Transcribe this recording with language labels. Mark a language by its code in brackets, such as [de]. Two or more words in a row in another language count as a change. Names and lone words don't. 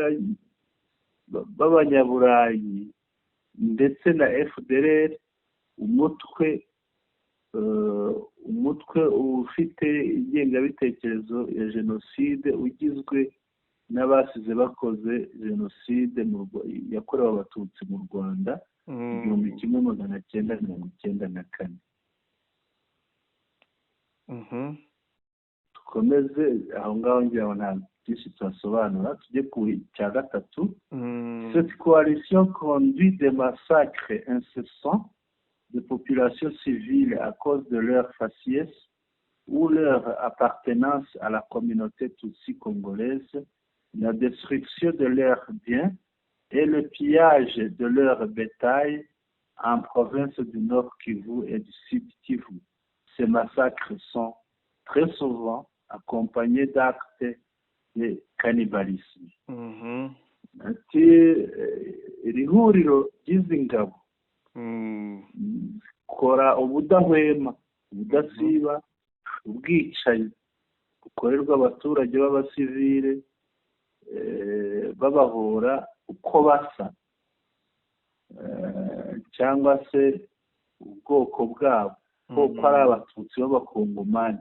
[rw] b'abanyaburayi ndetse na FDLR, umutwe ufite ingengabitekerezo ya jenoside ugizwe n'abasize bakoze jenoside yakorewe abatutsi mu Rwanda 1994. Dukomeze aho ngaho ngira ngo nta byinshi twasobanura, tujye ku cya gatatu. [fr] Cette coalition conduit des massacres incessants de populations civiles à cause de leur faciès ou leur appartenance à la communauté tutsi congolaise, la destruction de leurs biens et le pillage de leur bétail en province du Nord Kivu et du Sud Kivu. Ces massacres sont très souvent accompagnés d'actes de cannibalisme. [rw] Ati iri huriro ry'izi ngabo kora ubudahwema, ubudasiba, ubwicanyi bukorerwa abaturage b'abasivile, babahora uko basa cyangwa se ubwoko bwabo ko ari abatutsi b'abakongomani.